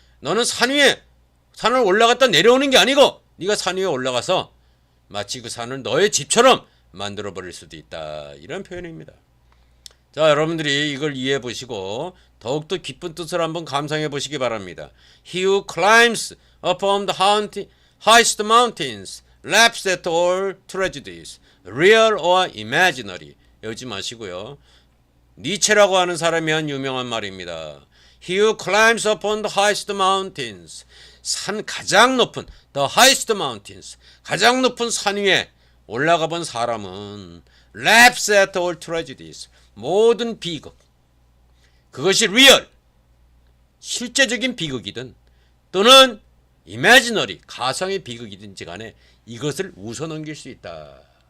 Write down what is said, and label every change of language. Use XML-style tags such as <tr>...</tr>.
<ko>너는 산을 올라갔다 내려오는 게 아니고 네가 산 위에 올라가서 마치 그 산을 너의 집처럼 만들어 버릴 수도 있다. 이런 표현입니다. 자, 여러분들이 이걸 이해해 보시고 더욱더 깊은 뜻을 한번 감상해 보시기 바랍니다.</ko> <en>He who climbs upon the highest mountains laughs at all tragedies, real or imaginary.</en> <ko>여지 마시고요. 니체라고 하는 사람이 한 유명한 말입니다.</ko> <en>He who climbs upon the highest mountains.</en> <ko>산 가장 높은</ko> <en>the highest mountains.</en> <ko>가장 높은 산 위에 올라가 본 사람은</ko> <en>laughs at all tragedies.</en> <ko>모든 비극. 그것이 real, 실제적인 비극이든 또는 imaginary, 가상의 비극이든지 간에 이것을 웃어넘길 수 있다.</ko>